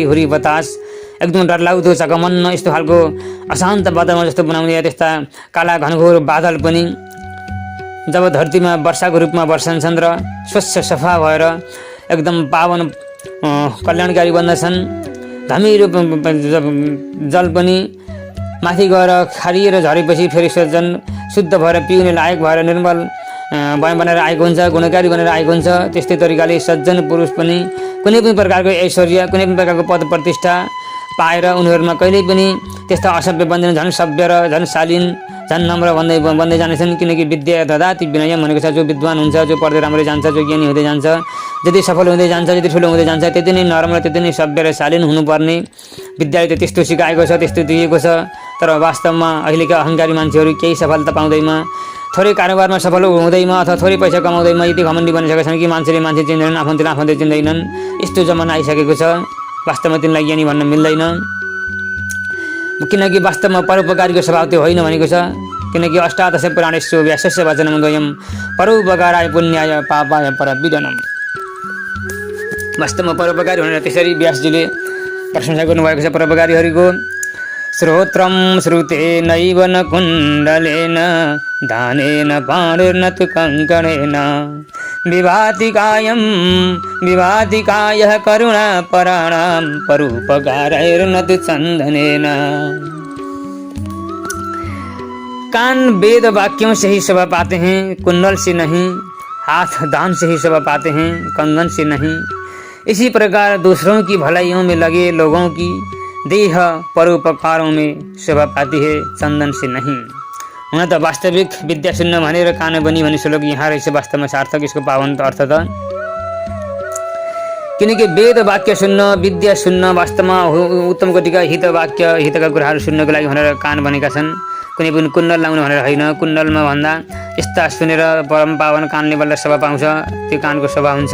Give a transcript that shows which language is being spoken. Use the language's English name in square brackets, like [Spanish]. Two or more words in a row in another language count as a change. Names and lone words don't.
[Nepali] हुरी बतास एकदम डरलाग्दो चकमन्न यस्तो खालको अशान्त वातावरण जस्तो बनाउने त्यस्ता काला घनघोर बादल पनि जब धरतीमा वर्षाको रूपमा वर्षन्छन् र स्वच्छ सफा भएर एकदम पावन कल्याणकारी बन्दछन्, धमिलो जल पनि माथि गएर खारिएर झरेपछि फेरि सज्जन शुद्ध भएर पिउने लायक भएर निर्मल बनेर आएको हुन्छ, गुणकारी बनेर आएको हुन्छ। त्यस्तै तरिकाले सज्जन पुरुष पनि कुनै पनि प्रकारको ऐश्वर्य कुनै पनि प्रकारको पद प्रतिष्ठा पाएर उनीहरूमा कहिल्यै पनि त्यस्ता असभ्य बन्दैन, झन् सभ्य र झन् शालीन झन् नम्र बन्दै जानेछन्। किनकि [Sanskrit] विद्या ददाति विनय [Nepali] भनेको छ, जो विद्वान हुन्छ, जो पढ्दै राम्रै जान्छ, जो ज्ञानी हुँदै जान्छ, जति सफल हुँदै जान्छ, जति ठुलो हुँदै जान्छ, त्यति नै नरम र त्यति नै सभ्य र शालीन हुनुपर्ने विद्याले त त्यस्तो सिकाएको छ, त्यस्तो दिएको छ। तर वास्तवमा अहिलेका अहङ्कारी मान्छेहरू केही सफलता पाउँदैमा, थोरै कारोबारमा सफल हुँदैमा अथवा थोरै पैसा कमाउँदैमा यति घमण्डी बनिसकेका छन् कि मान्छेले मान्छे चिन्दैनन्, आफन्तले आफन्त चिन्दैनन्। यस्तो जमाना आइसकेको छ। वास्तवमा तिनलाई ज्ञानी भन्न मिल्दैन, किनकि वास्तवमा परोपकारीको स्वभाव त्यो होइन भनेको छ। [Sanskrit] किनकि अष्टादश पुराणेषु व्यासस्य वचनं द्वयं परोपकाराय पुण्याय पापाय परपीडनम्। [Nepali] वास्तवमा परोपकारी भनेर त्यसरी व्यासजीले प्रशंसा गर्नुभएको छ परोपकारीहरूको। [Sanskrit] श्रोत्रं श्रुतेनैव न कुण्डलेन दानेन पाणिर्न तु कङ्कणेन विभाति कायं विभाति कायः करुणापराणां परोपकारैर्न तु चन्दनेन। [Hindi] कान वेद वाक्यों से ही शोभा पाते हैं, कुंडल से नहीं। हाथ दान से ही शोभा पाते हैं, कंगन से नहीं। इसी प्रकार दूसरों की भलाइयों में लगे लोगों की देह परोपकारों में शोभा पाती है, चंदन से नहीं। [Nepali] हुन त वास्तविक विद्या सुन्न भनेर कान बनी भन्ने श्लोक यहाँ रहेछ वास्तवमा सार्थक यसको पावन अर्थ त। किनकि वेद वाक्य सुन्न, विद्या सुन्न वास्तवमा उत्तम कोटिका हित वाक्य हितका कुराहरू सुन्नको लागि भनेर कान बनेका छन्। कुनै पनि कुण्डल लाउनु भनेर होइन। कुण्डलमा भन्दा यस्ता सुनेर परम पावन कानले बल्ल शोभा पाउँछ, त्यो कानको शोभा हुन्छ।